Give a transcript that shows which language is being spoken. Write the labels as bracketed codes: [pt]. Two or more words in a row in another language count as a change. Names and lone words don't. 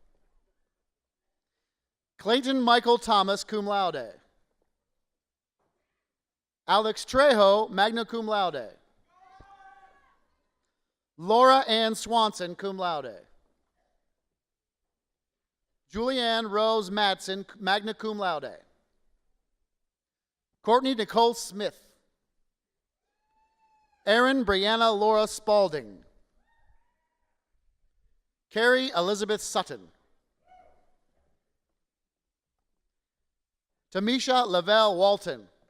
[en] Clayton Michael Thomas, [la] cum laude. [en] Alex Trejo, [la] magna cum laude. [en] Laura Ann Swanson, [la] cum laude. [en] Julianne Rose Matson, [la] magna cum laude. [en] Courtney Nicole Smith. Erin Brianna Laura Spalding. Carrie Elizabeth Sutton. Tamisha Lavelle Walton.